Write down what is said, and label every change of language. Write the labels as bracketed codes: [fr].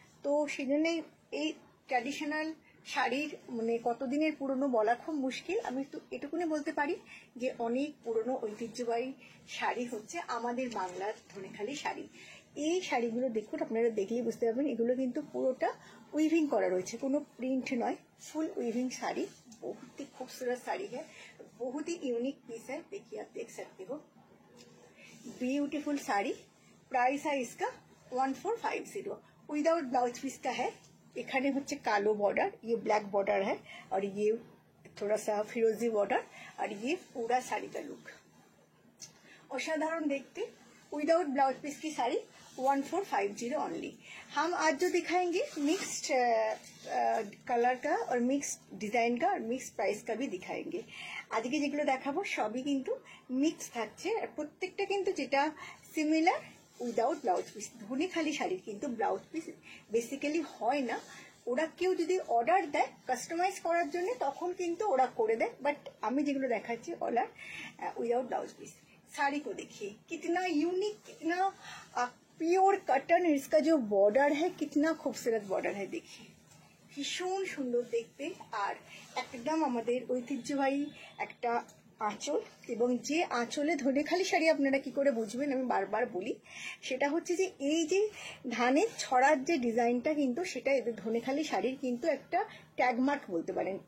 [bn] তো সেই জন্যই এই ট্র্যাডিশনাল শাড়ির মানে কতদিনের পুরনো বলা খুব মুশকিল। আমি তো এটুকুনি বলতে পারি যে অনেক পুরনো ঐতিহ্যবাহী শাড়ি হচ্ছে আমাদের বাংলার ধনেখালি শাড়ি। এই শাড়িগুলো দেখুন, আপনারা দেখলেই বুঝতে পারবেন এগুলো কিন্তু পুরোটা উইভিং করা রয়েছে, কোনো প্রিন্ট নয়, ফুল उइविंग साड़ी। [hi] बहुत ही खूबसूरत साड़ी है, बहुत ही यूनिक पीस है। देखिए आप देख सकते हो, ब्यूटीफुल साड़ी। प्राइस है इसका 1450। विदाउट ब्लाउज पीस का है। [bn] এখানে হচ্ছে কালো [hi] बॉर्डर, ये ब्लैक बॉर्डर है और ये थोड़ा सा फिरोजी बॉर्डर और ये पूरा साड़ी का लुक असाधारण देखते। विदाउट ब्लाउज पीस की साड़ी 1450 ओनली। हम आज जो दिखाएंगे मिक्स्ड कलर का और मिक्स्ड डिजाइन का और मिक्स्ड प्राइस का भी दिखाएंगे। [bn] आज के যেগুলো দেখাবো সবই কিন্তু মিক্স থাকছে আর প্রত্যেকটা কিন্তু যেটা similar without blouse piece. Dhanekhali শাড়ির কিন্তু ব্লাউজ পিস বেসিক্যালি হয় না। ওরা কেউ যদি অর্ডার দেয় কাস্টমাইজ করার জন্য তখন কিন্তু ওরা করে দেয়, বাট আমি যেগুলো দেখাচ্ছি order without blouse piece. [hi] Sari को देखिए कितना यूनिक, कितना प्योर कटन। इसका जो बॉर्डर है कितना खूबसूरत बॉर्डर है, देखिए भीषण सुंदर देखते। [bn] और एकदम আমাদের ঐতিহ্যবাহী একটা আঁচল, এবং যে আঁচলে ধনেখালি শাড়ি আপনারা কি করে বুঝবেন আমি বারবার বলি, সেটা হচ্ছে যে এই যে ধানের ছড়ার যে ডিজাইনটা কিন্তু সেটা এদের ধনেখালি শাড়ির কিন্তু একটা ট্যাগমার্ক বলতে পারেন।